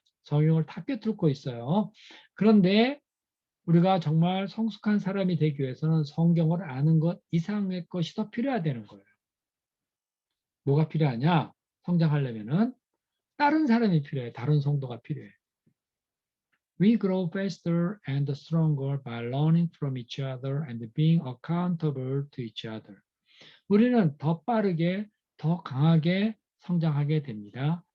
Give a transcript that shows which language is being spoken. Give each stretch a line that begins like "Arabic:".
Korean: 성경을 다 꿰뚫고 있어요. 그런데 우리가 정말 성숙한 사람이 되기 위해서는 성경을 아는 것 이상의 것이 더 필요하다는 거예요. 뭐가 필요하냐? 성장하려면은 다른 사람이 필요해. 다른 성도가 필요해.
English: We grow faster and stronger by learning from each other and being accountable to each other.
Korean: 우리는 더 빠르게, 더 강하게 성장하게 됩니다.